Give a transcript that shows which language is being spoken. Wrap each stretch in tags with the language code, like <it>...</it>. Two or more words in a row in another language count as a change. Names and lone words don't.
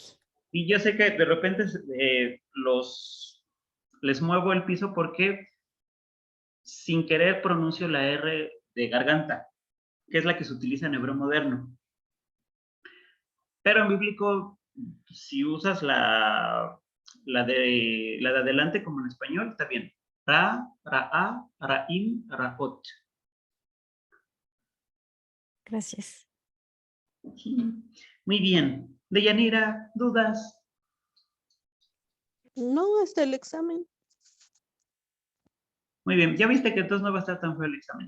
<es>Y yo sé que de repente les muevo el piso porque sin querer pronuncio la R de garganta, que es la que se utiliza en hebreo moderno. Pero en bíblico, si usas la de adelante como en español, está bien. Ra,</es> <he>ra'a, ra'im, ra'ot.</he> <es>Gracias. Muy bien. Deyanira, ¿dudas? No, hasta el examen. Muy bien. Ya viste que entonces no va a estar tan feo el examen.</es>